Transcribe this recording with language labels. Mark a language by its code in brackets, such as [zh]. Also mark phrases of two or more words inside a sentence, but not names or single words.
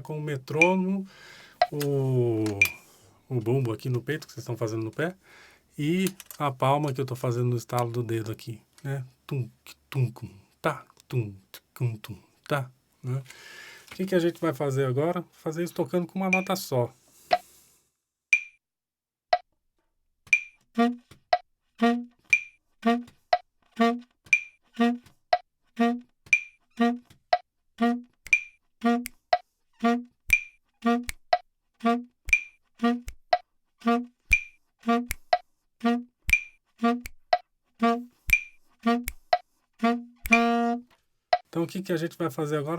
[pt] Com o metrônomo, o bumbo aqui no peito, que vocês estão fazendo no pé, e a palma que eu estou fazendo no estalo do dedo aqui, né? Tum, tum, tá, tum, tum, tá, né? O que a gente vai fazer agora? Fazer isso tocando com uma nota só. Então, o que a gente vai fazer agora?